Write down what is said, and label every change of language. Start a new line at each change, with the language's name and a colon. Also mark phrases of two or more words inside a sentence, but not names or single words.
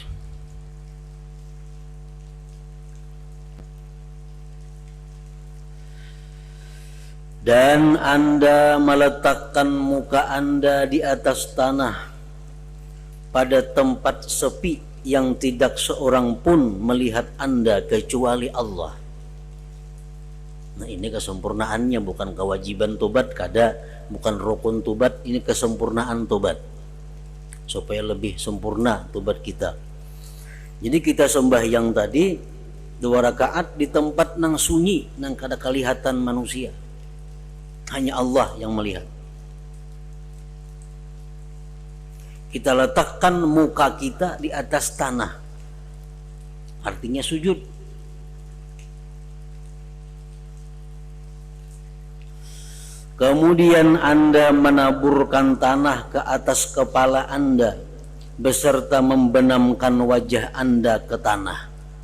Indonesian: Dan Anda meletakkan muka Anda di atas tanah pada tempat sepi yang tidak seorang pun melihat Anda kecuali Allah. Nah, ini kesempurnaannya, bukan kewajiban tobat, bukan rukun tobat, ini kesempurnaan tobat, supaya lebih sempurna tobat kita. Jadi kita sembahyang tadi 2 rakaat di tempat nang sunyi, nang kada kelihatan manusia, hanya Allah yang melihat. Kita letakkan muka kita di atas tanah, artinya sujud. Kemudian Anda menaburkan tanah ke atas kepala Anda beserta membenamkan wajah Anda ke tanah.